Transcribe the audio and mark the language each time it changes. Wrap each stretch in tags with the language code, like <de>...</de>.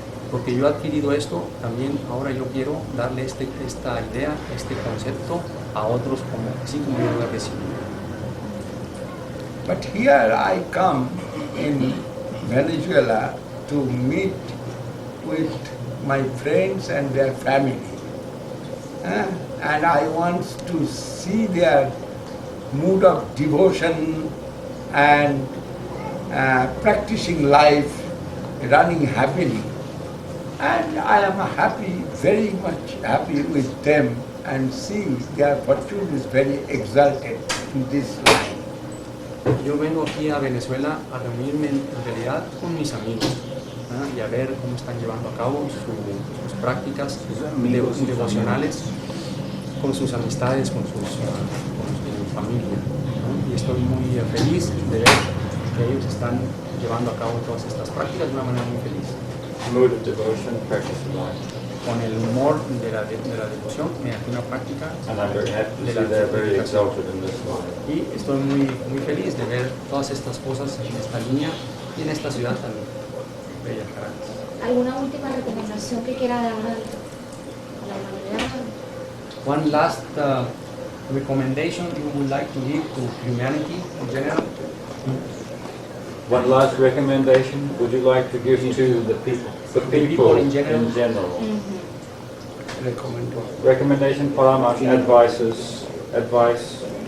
<es>Porque yo he adquirido esto, también ahora yo quiero darle esta idea, este concepto a otros, así como yo lo he recibido.</es> <en>But here I come in Venezuela to meet with my friends and their family. And I want to see their mood of devotion and practicing life, running happily. And I am happy, very much happy with them, and see their fortune is very exalted in this life.</en> <es>Yo vengo aquí a Venezuela a reunirme en realidad con mis amigos, ¿verdad?, y a ver cómo están llevando a cabo sus prácticas devocionales, con sus amistades, con su familia, ¿no? Y estoy muy feliz de ver que ellos están llevando a cabo todas estas prácticas de una manera muy feliz.</es> <en>Mood of devotion, practice of life.</en> <es>Con el humor de la devoción mediante una práctica.</es> <en>And I'm very happy to see they're very exalted in this life.</en> <es>Y estoy muy feliz de ver todas estas cosas en esta línea y en esta ciudad tan bella, Caracas. ¿Alguna última recomendación que quiera dar a la humanidad?</es> <en>One last recommendation you would like to give to humanity in general? One last recommendation would you like to give to the people in general? Recommendation, Paramash, advice.</en>